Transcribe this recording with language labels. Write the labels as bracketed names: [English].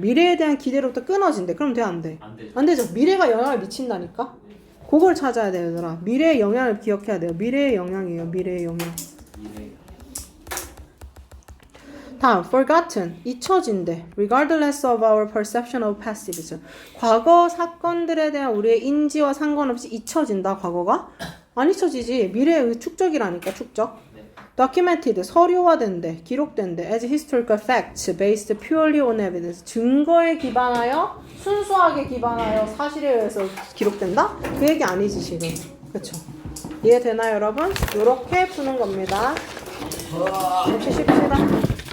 [Korean] 미래에 대한 기대로부터 끊어진대. 그럼 돼, 안 돼? 안 되죠. 안 되죠. 미래가 영향을 미친다니까? 그걸 찾아야 돼요, 얘들아. 미래의 영향을 기억해야 돼요. 미래의 영향이에요, 미래의 영향. 미래. 다음, forgotten, 잊혀진대. [English] Regardless of our perception of past events. [Korean] 과거 사건들에 대한 우리의 인지와 상관없이 잊혀진다, 과거가? 안 잊혀지지. 미래의 축적이라니까, 축적. 네. documented, 서류화된대, 기록된대. [English] as historical facts based purely on evidence. [Korean] 증거에 기반하여, 순수하게 기반하여 사실에 의해서 기록된다? 그 얘기 아니지, 지금. 그쵸? 이해되나요, 여러분? 요렇게 푸는 겁니다. 역시 쉽시다.